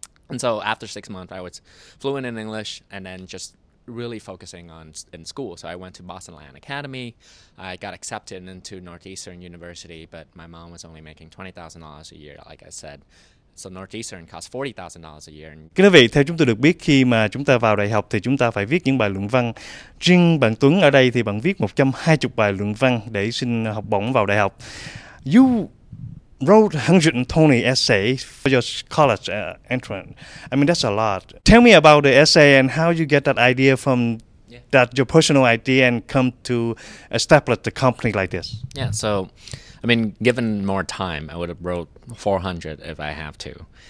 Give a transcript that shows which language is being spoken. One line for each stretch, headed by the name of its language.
English: And so after 6 months, I was fluent in English, and then just really focusing in school. So I went to Boston Land Academy. I got accepted into Northeastern University, but my mom was only making $20,000 a year, like I said. So Northeastern cost $40,000 a year.
Vietnamese: Kính quý vị, theo chúng tôi được biết, khi mà chúng ta vào đại học thì chúng ta phải viết những bài luận văn. Riêng bạn Tuấn ở đây thì bạn viết 120 bài luận văn để xin học bổng vào đại học.
English: You wrote 120 essays for your college entrance. I mean, that's a lot. Tell me about the essay and how you get that idea from that your personal idea and come to establish the company like this. Yeah, so I mean, given more time, I would have wrote 400 if I have to.